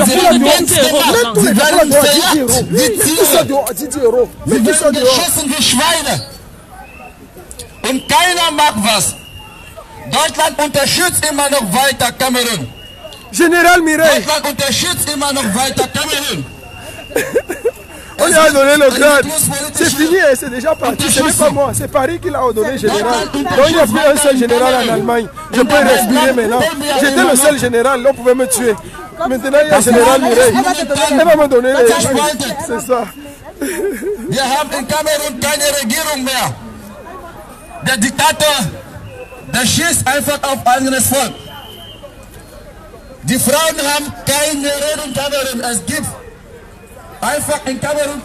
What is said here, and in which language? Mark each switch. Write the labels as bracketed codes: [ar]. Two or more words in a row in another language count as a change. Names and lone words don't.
[de] Sie werden ganz gemacht. Sie werden verjagt wie Tiere. Sie werden geschossen wie Schweine. Und keiner macht was. Deutschland unterstützt immer noch weiter Kamerun. [fr] Général Mireille. [de] Deutschland unterstützt immer noch weiter Kamerun. [fr] On lui a donné le grade. C'est fini, c'est déjà parti. Ce n'est pas moi, c'est Paris qui l'a donné général. Donc il n'y a plus un seul général en Allemagne. Je peux respirer maintenant. J'étais le seul général, on pouvait me tuer. Maintenant il y a Général Mireille. Elle va me donner les... C'est ça. [de] Wir haben in Kamerun keine Regierung mehr. Der Diktator, der schießt einfach auf eigenes Volk. Die Frauen haben keine Rede in Kamerun. Es gibt einfach in Kamerun.